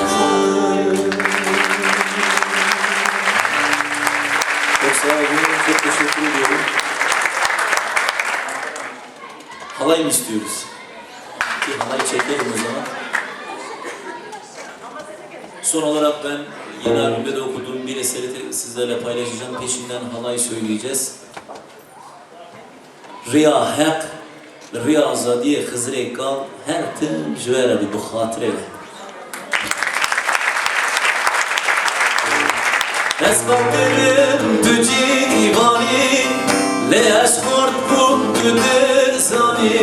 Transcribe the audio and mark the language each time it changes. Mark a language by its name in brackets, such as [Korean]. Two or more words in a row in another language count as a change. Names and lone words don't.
[Turkish] Çok sağ olun, çok teşekkür ediyorum. Halay mı istiyoruz? Bir halay çekelim o zaman. Son olarak ben yeni albümde de okuduğum bir eseri sizlerle paylaşacağım. Peşinden halay söyleyeceğiz. [Kurdish] Riya hak, riya azadiye Xizrê kal, her tim ji we re bi xatirê ve. Destpakirım tu cîvanî, lê ez xort bûm tu dirzanî.